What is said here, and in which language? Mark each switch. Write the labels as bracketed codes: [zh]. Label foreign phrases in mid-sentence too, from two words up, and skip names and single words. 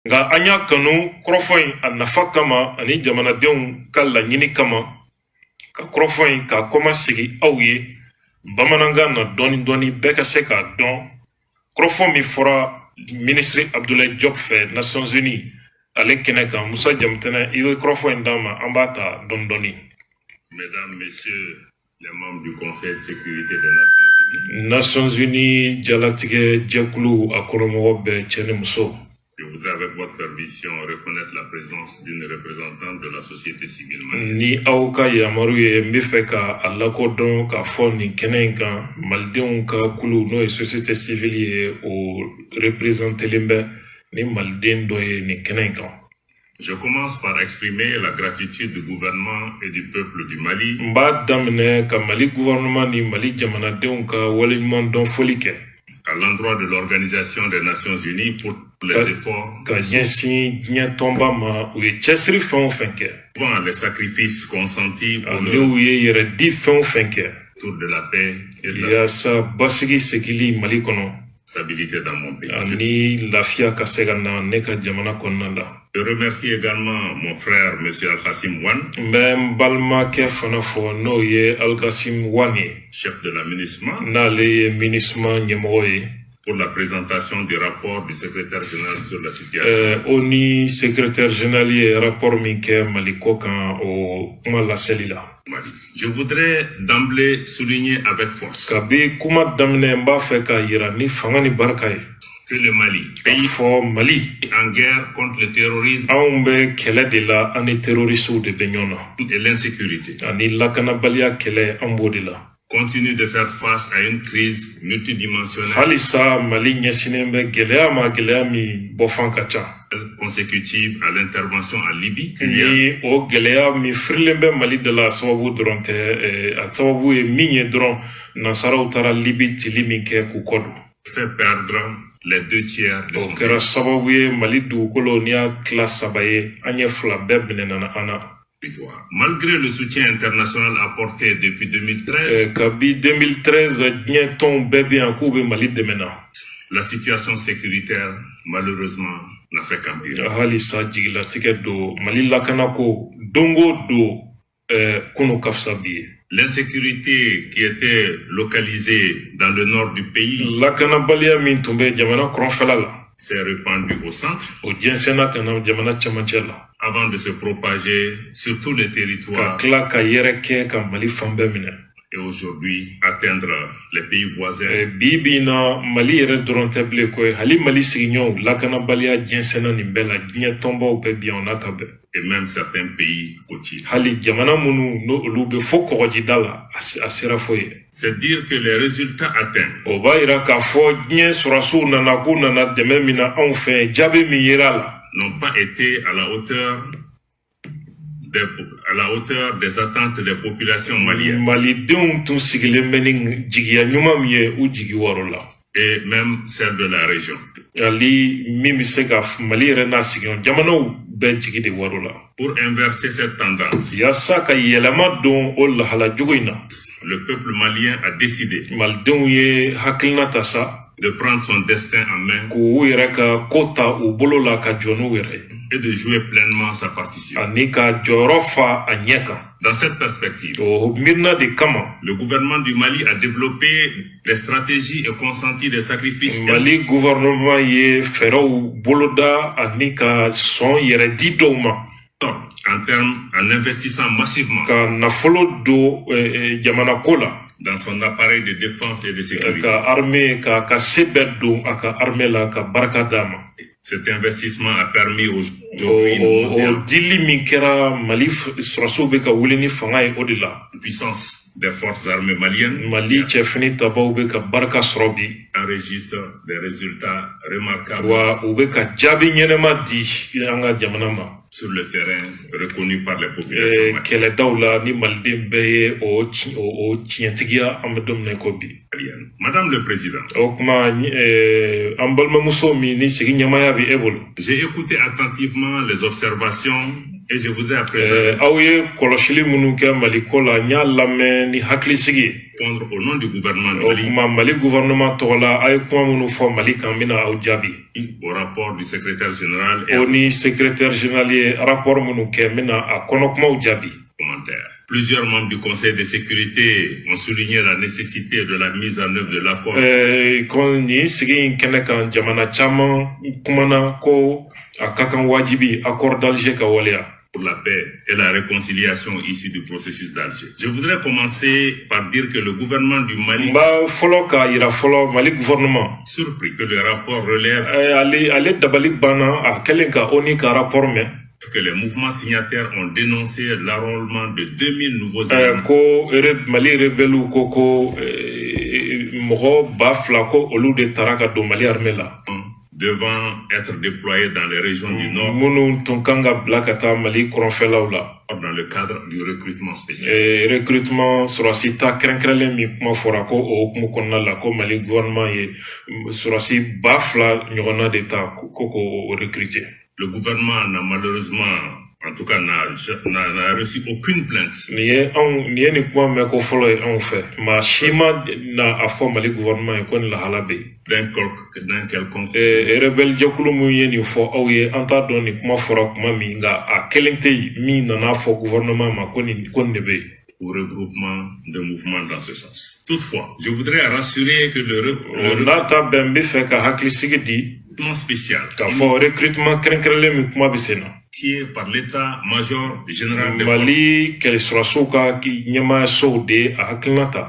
[bm] nga anya kanu krofoi anafa kama ani jamanadenw ka laɲini kama ka krofoi ka koma sigi aw ye bamanankan na dɔɔni bɛɛ ka se k'a dɔn krofo min fɔra ministre Abdoulaye Diop fɛ Nations Unies ale kɛnɛ kan Musa Jamatɛnɛ i bɛ krofo in d'an ma an b'a ta dɔɔni. [fr] Mesdames, Messieurs les membres du Conseil de sécurité des [bm] Nations Unies jalatigɛ jɛkulu a kɔrɔmɔgɔ bɛɛ cɛ ni muso. [fr] Je voudrais avec votre permission reconnaître la présence d'une représentante de la société civile malienne. [bm] Ni aw ka yamaru ye n bɛ fɛ ka a lakodɔn k'a fɔ nin kɛnɛ in kan malidenw ka kulu n'o ye [fr] société civile [bm] ye o représentelen bɛ ni maliden dɔ ye nin kɛnɛ in kan. [fr] Je commence par exprimer la gratitude du gouvernement et du peuple du Mali. [bm] N b'a daminɛ ka Mali gouvernement ni Mali jamanadenw ka waleɲuman dɔn foli kɛ. [fr] À l'endroit de l'Organisation des Nations Unies pour les efforts [bm] ka ɲɛsin diɲɛ tɔnba ma u ye cɛsiri fɛn o fɛn kɛ. [fr] Devant les sacrifices consentis pour [bm] n'u ye yɛrɛdi fɛn o fɛn kɛ. [fr] Autour de la paix et de la [bm] yaasa basigi segili Mali kɔnɔ. [fr] Stabilité dans mon pays. [bm] Ani lafiya ka se ka na ne ka jamana kɔnɔna la. [fr] Je remercie également mon frère M. Al-Kassim Wane. [bm] N bɛ n balimakɛ fana fɔ n'o ye Al-Kassim Wane ye. [fr] Chef de la MINUSMA. [bm] N'ale ye MINUSMA ɲɛmɔgɔ ye. [fr] Pour la présentation du rapport du secrétaire général sur la situation. [bm] O ni [fr] secrétaire général [bm] ye rapport min kɛ Mali ko kan o kuma laseli la. [fr] Je voudrais d'emblée souligner avec force [bm] kabi kuma daminɛ n b'a fɛ ka yira ni fanga ni barika ye [fr] que le Mali, [bm] pays fɔ Mali [fr] en guerre contre le terrorisme, [bm] anw bɛ kɛlɛ de la an ni terroristew de bɛ ɲɔgɔn na [fr] et l'insécurité, [bm] ani lakanabaliya kɛlɛ an b'o de la. [fr] Continue de faire face à une crise multidimensionnelle. [bm] Halisa Mali ɲɛsinnen bɛ gɛlɛya ma gɛlɛya min bɔfan ka ca. [fr] Consécutive à l'intervention en Libye. [bm] Ni o gɛlɛya min firilen bɛ Mali de la sababu dɔrɔn tɛ a sababu ye min ye dɔrɔn nasaraw taara Libye cili min kɛ k'u kɔ don. [fr] Fait perdre les 2/3 de son pays. [bm] O kɛra sababu ye Mali dugukolo n'i y'a tila 3 ye an ye 2 bɛɛ minɛna an na. [fr] Malgré le soutien international apporté depuis 2013, [bm] kabi 2013 diɲɛ tɔnw bɛɛ bɛ yan k'u bɛ Mali dɛmɛ na. [fr] La situation sécuritaire malheureusement n'a fait qu'empirer. [bm] Halisa jigilatigɛ don Mali lakanako don o don kunu ka fisa bi ye. [fr] L'insécurité qui était localisée dans le nord du pays, [bm] lakanabaliya min tun bɛ jamana kɔrɔnfɛla la, [fr] s'est répandue au centre. [bm] O jɛnsɛnna ka na jamana cɛmancɛ la. [fr] Avant de se propager sur tous les territoires. [bm] Ka tila ka yɛrɛ kɛ ka Mali fan bɛɛ minɛ. [fr] Et aujourd'hui atteindre les pays voisins. [bm] Bi bi in na Mali yɛrɛ dɔrɔn tɛ bilen koyi hali Mali sigiɲɔgɔnw lakanabaliya jɛnsɛnna nin bɛɛ la diɲɛ tɔnbaw bɛɛ bi yan o n'a ta bɛɛ. [fr] Et même certains pays côtiers. [bm] Hali jamana minnu n'olu bɛ fo kɔgɔjida la a sera fo ye. [fr] C'est dire que les résultats atteints. [bm] O b'a yira k'a fɔ diɲɛ sɔrɔsiw nana k'u nana dɛmɛ min na anw fɛ jaabi min yera la. [fr] N'ont pas été à la hauteur des attentes des populations maliennes. [bm] Malidenw tun sigilen bɛ ni jigiya ɲuman min ye u jigi wɔrɔ la. [fr] Et même celle de la région. [bm] Ali min bɛ se ka Mali yɛrɛ n'a sigiɲɔgɔn jamanaw bɛɛ jigi de wɔrɔ la. [fr] Pour inverser cette tendance. [bm] Yaasa ka yɛlɛma don o lahala jugu in na. [fr] Le peuple malien a décidé. [bm] Malidenw ye hakilina ta sa. [fr] De prendre son destin en main. [bm] K'u yɛrɛ ka ko ta u bolo la ka jɔ n'u yɛrɛ ye. [fr] Et de jouer pleinement sa partition. [bm] Ani ka jɔyɔrɔ fa a ɲɛ kan. [fr] Dans cette perspective, [bm] o miirina de kama, [fr] le gouvernement du Mali a développé des stratégies et consenti des sacrifices. [bm] Mali gouvernement ye fɛɛrɛw boloda ani ka sɔn yɛrɛ di dɔw ma. [fr] En investissant massivement [bm] ka nafolo do jamana ko la [fr] dans son appareil de défense et de sécurité. [bm] Ka armée ka se bɛɛ don a ka armée la ka barika d'a ma. [fr] Cet investissement a permis [bm] o dili min kɛra Mali sɔrɔsiw bɛ ka wuli ni fanga ye o de la. [fr] Puissance des forces armées maliennes. [bm] Mali cɛfini tabaw bɛ ka barika sɔrɔ bi. [fr] Enregistre des résultats remarquables. [bm] Wa u bɛ ka jaabi ɲɛnɛma di an ka jamana ma. [fr] Sur le terrain reconnu par les populations. [bm] Kɛlɛdaw la ni Maliden bɛɛ ye o tiɲɛtigiya an bɛ don min na ko bi. [fr] Madame le Président. [bm] O kuma an balimamuso min ni sigi ɲɛmaya bɛ e bolo. [fr] J'ai écouté attentivement les observations et je voudrais à présent. [bm] Aw ye kɔlɔsili minnu kɛ Mali ko la n y'a lamɛn ni hakilisigi ye. [fr] répondre au nom du gouvernement du [bm] o Mali kuma Mali gouvernement tɔgɔ la a ye kuma minnu fɔ Mali kan n bɛna aw jaabi. [fr] au rapport du secrétaire général et [bm] o ni [fr] secrétaire général [bm] ye rapport minnu kɛ n bɛna a kɔnɔkumaw jaabi. [fr] commentaires. Plusieurs membres du Conseil de sécurité ont souligné la nécessité de la mise en œuvre de l'accord. [bm] Ko nin sigi in kɛnɛ kan jamana caman kumana ko a ka kan wajibi [fr] accord d'Alger [bm] ka waleya. [fr] Pour la paix et la réconciliation issue du processus d'Alger. Je voudrais commencer par dire que le gouvernement du Mali [bm] fɔlɔ ka yira fɔlɔ Mali gouvernement [fr] surpris que le rapport relève [bm] ale dabali banna a kɛlen ka ONU ka rapport mɛn [fr] que les mouvements signataires ont dénoncé l'enrôlement de 2000 nouveaux éléments. [bm] Ko Mali rebelle ko mɔgɔ 2000 ko olu de taara ka don Mali armée la. [fr] Devant être déployés dans les régions du Nord [bm] minnu tun kan ka bila ka taa Mali kɔrɔnfɛlaw la. [fr] Dans le cadre du recrutement spécial. [bm] Recrutement surasi ta kɛrɛnkɛrɛnlen min kuma fɔra ko o hukumu kɔnɔna la ko Mali gouvernement ye surasi 2000 ɲɔgɔnna de ta ko recruter. [fr] Le gouvernement n'a malheureusement, en tout cas, n'a reçu aucune plainte. [bm] Ni ye ni kuma mɛn ko fɔlɔ ye anw fɛ maa si ma na a fɔ Mali gouvernement ye ko ni lahala bɛ yen. [fr] D'un quelconque. [bm] Rebelle jɛkulu min ye nin fɔ aw ye an t'a dɔn ni kuma fɔra kuma min nka a kelen tɛ yen min nana fɔ gouvernement ma ko nin de bɛ yen. [fr] Au regroupement de mouvements dans ce sens. Toutefois, je voudrais rassurer que le [bm] recrutement bɛn bɛ fɛ ka hakilisigi di [fr] spécial [bm] k'a fɔ recrutement kɛrɛnkɛrɛnlen min kuma bɛ sen na. [fr] Par l'état-major général des [bm] Mali kɛlɛsɔrɔsiw ka ɲɛmaayasow de a hakilina ta.